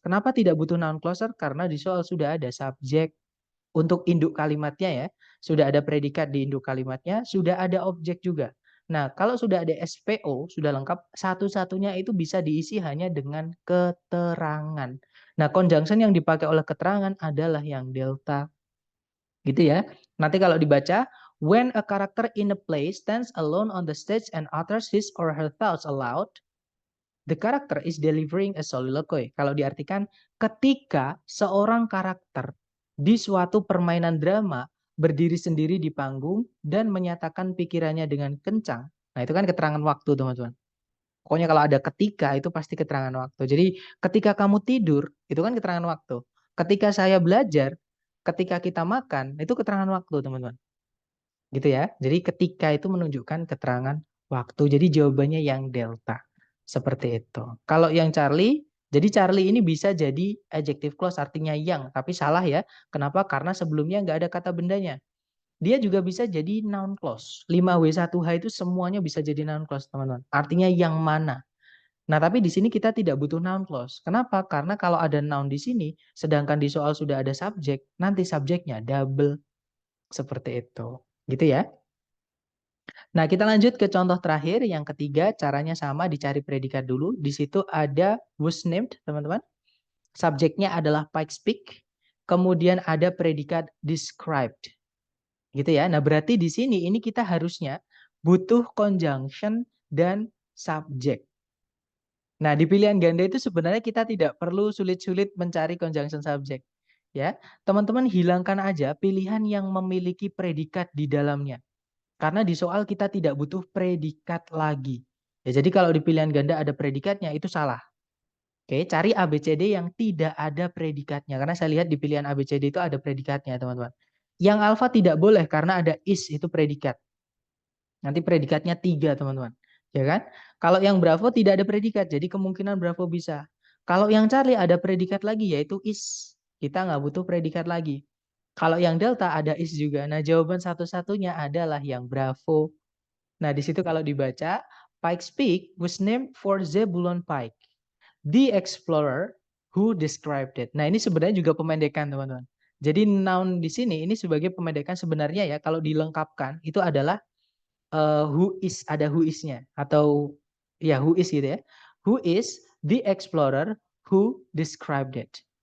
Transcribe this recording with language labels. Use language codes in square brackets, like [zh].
[id] Kenapa tidak butuh noun clause? Karena di soal sudah ada subjek untuk induk kalimatnya ya. Sudah ada predikat di induk kalimatnya, sudah ada objek juga. Nah, kalau sudah ada SPO, sudah lengkap, satu-satunya itu bisa diisi hanya dengan keterangan. Nah, conjunction yang dipakai oleh keterangan adalah yang delta. Gitu ya. Nanti kalau dibaca, [en] when a character in a play stands alone on the stage and utters his or her thoughts aloud, the character is delivering a soliloquy. [id] Kalau diartikan, ketika seorang karakter di suatu permainan drama berdiri sendiri di panggung dan menyatakan pikirannya dengan kencang. Nah, itu kan keterangan waktu, teman-teman. Pokoknya kalau ada ketika, itu pasti keterangan waktu. Jadi, ketika kamu tidur, itu kan keterangan waktu. Ketika saya belajar, ketika kita makan, itu keterangan waktu, teman-teman. Gitu ya. Jadi ketika itu menunjukkan keterangan waktu. Jadi jawabannya yang delta. Seperti itu. Kalau yang Charlie, jadi Charlie ini bisa jadi adjective clause artinya yang, tapi salah ya. Kenapa? Karena sebelumnya nggak ada kata bendanya. Dia juga bisa jadi noun clause. 5W1H itu semuanya bisa jadi noun clause, teman-teman. Artinya yang mana. Nah, tapi di sini kita tidak butuh noun clause. Kenapa? Karena kalau ada noun di sini, sedangkan di soal sudah ada subjek, nanti subjeknya double. Seperti itu. Gitu ya. Nah, kita lanjut ke contoh terakhir. Yang ketiga, caranya sama, dicari predikat dulu. Di situ ada was named, teman-teman. Subjeknya adalah Pikes Peak. Kemudian ada predikat described. Gitu ya. Nah, berarti di sini ini kita harusnya butuh conjunction dan subjek. Nah, di pilihan ganda itu sebenarnya kita tidak perlu sulit-sulit mencari conjunction subject. Ya, teman-teman hilangkan aja pilihan yang memiliki predikat di dalamnya. Karena di soal kita tidak butuh predikat lagi. Ya, jadi kalau di pilihan ganda ada predikatnya itu salah. Oke, cari ABCD yang tidak ada predikatnya. Karena saya lihat di pilihan ABCD itu ada predikatnya, teman-teman. Yang alfa tidak boleh karena ada is, itu predikat. Nanti predikatnya 3, teman-teman. Ya kan? Kalau yang Bravo tidak ada predikat, jadi kemungkinan Bravo bisa. Kalau yang Charlie ada predikat lagi, yaitu is. Kita nggak butuh predikat lagi. Kalau yang Delta ada is juga. Nah, jawaban satu-satunya adalah yang Bravo. Nah, di situ kalau dibaca, [en] Pikes Peak was named for Zebulon Pike, the explorer who described it. [id] Nah, ini sebenarnya juga pemendekan, teman-teman. Jadi noun di sini ini sebagai pemendekan sebenarnya ya, kalau dilengkapkan itu adalah who is, ada who is-nya atau ya who is gitu ya. [en] Who is the explorer who described it.